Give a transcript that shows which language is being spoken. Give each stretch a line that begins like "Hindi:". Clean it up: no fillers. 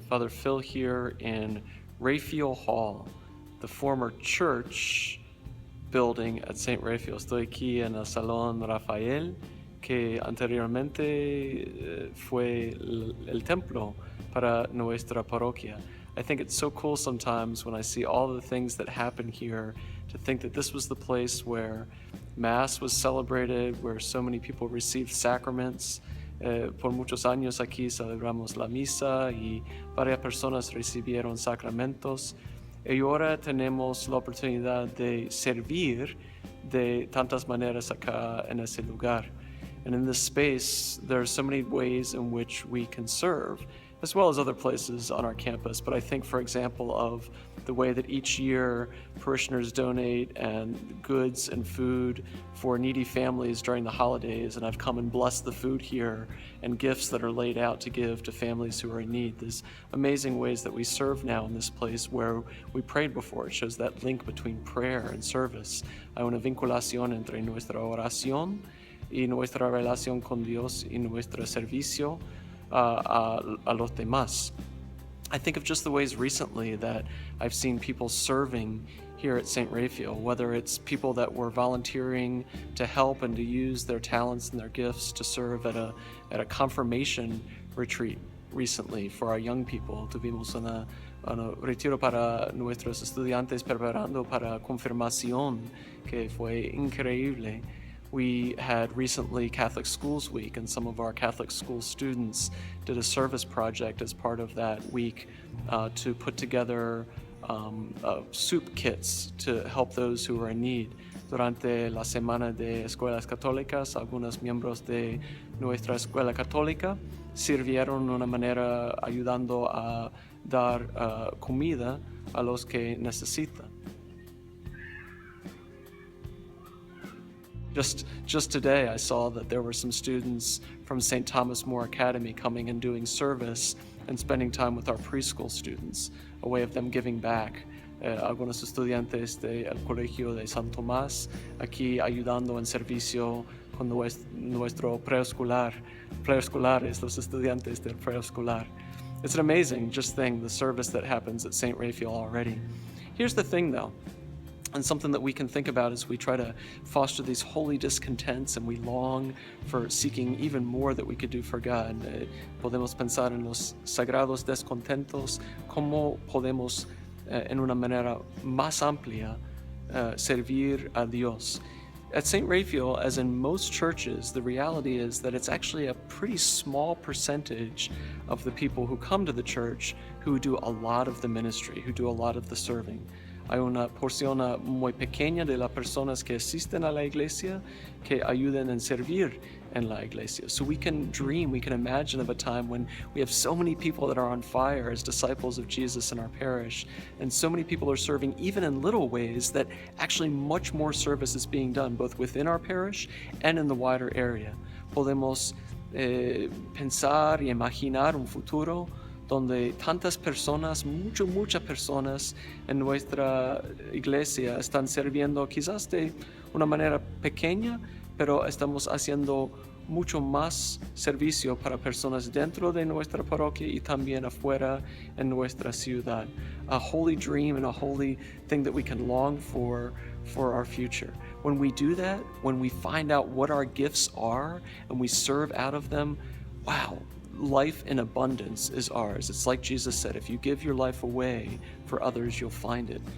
English: Father Phil here in Raphael Hall, the former church building at St. Raphael.
Spanish: Estoy aquí en el Salón Raphael, que anteriormente fue el templo para nuestra parroquia.
English: I think it's so cool sometimes when I see all the things that happen here to think that this was the place where Mass was celebrated, where so many people received sacraments.
Spanish: Por muchos años aquí celebramos la misa y varias personas recibieron sacramentos. Y ahora tenemos la oportunidad de servir de tantas maneras acá en ese lugar.
English: And in this space, there are so many ways in which we can serve, as well as other places on our campus. But I think, for example, of the way that each year parishioners donate and goods and food for needy families during the holidays, and I've come and blessed the food here and gifts that are laid out to give to families who are in need. There's amazing ways that we serve now in this place where we prayed before. It shows that link between prayer and service.
Spanish: Hay una vinculación entre nuestra oración y nuestra relación con Dios y nuestro servicio a los demás.
English: I think of just the ways recently that I've seen people serving here at St. Raphael, whether it's people that were volunteering to help and to use their talents and their gifts to serve at a confirmation retreat recently for our young people.
Spanish: Tuvimos un retiro para nuestros estudiantes preparando para confirmación que fue increíble.
English: We had recently Catholic Schools Week, and some of our Catholic school students did a service project as part of that week to put together soup kits to help those who are in need.
Spanish: Durante la semana de escuelas católicas, algunos miembros de nuestra escuela católica sirvieron de una manera ayudando a dar comida a los que necesitan.
English: Just today, I saw that there were some students from St. Thomas More Academy coming and doing service and spending time with our preschool students, a way of them giving back.
Spanish: Algunos estudiantes del Colegio de San Tomás aquí ayudando en servicio con nuestro preescolares, los estudiantes del preescolar.
English: It's an amazing just thing, the service that happens at St. Raphael already. Here's the thing though, and something that we can think about as we try to foster these holy discontents and we long for seeking even more that we could do for God.
Spanish: Podemos pensar en los sagrados descontentos, cómo podemos en una manera más amplia servir a Dios.
English: At St. Raphael, as in most churches, the reality is that it's actually a pretty small percentage of the people who come to the church who do a lot of the ministry, who do a lot of the serving.
Spanish: Hay una porción muy pequeña de las personas que asisten a la iglesia que ayudan en servir en la iglesia.
English: So we can dream, we can imagine of a time when we have so many people that are on fire as disciples of Jesus in our parish, and so many people are serving even in little ways that actually much more service is being done both within our parish and in the wider area.
Spanish: Podemos pensar y imaginar un futuro donde tantas personas, muchas personas en nuestra iglesia están sirviendo quizás de una manera pequeña, pero estamos haciendo mucho más servicio para personas dentro de nuestra parroquia y también afuera en nuestra ciudad.
English: A holy dream and a holy thing that we can long for our future. When we do that, when we find out what our gifts are and we serve out of them, wow, life in abundance is ours. It's like Jesus said, if you give your life away for others, you'll find it.